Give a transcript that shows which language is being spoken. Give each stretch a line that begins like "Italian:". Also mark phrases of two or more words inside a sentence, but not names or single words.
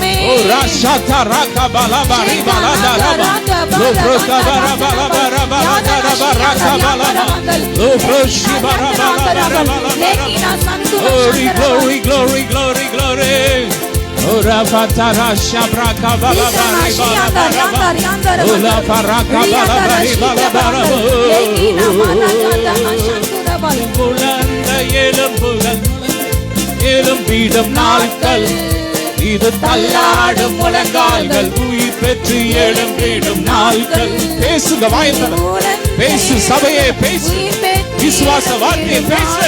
English: ஓ ராஷாதா ராகா பாலா பாரி பாலா தாரா லோ ப்ரோகா பாரா பாலா பாரா பாலா தாரா ராகா பாலா லோ ப்ரோஷி பாரா பாலா பாரா பாலா. Glory glory glory glory glory. O rafata rasha braka bala bari bala bala. O la paraka bala bari bala bala.
Tamil: புலந்த எலும்புகள் எலும்பிடும் நாட்கள், இது தள்ளாடும் முழங்கால்கள் உயிர் பெற்று எழும்பிடும் நாட்கள். பேசுங்க வாய்ந்தல, பேசு சபையே, பேசு விசுவாச வார்த்தையை பேசு.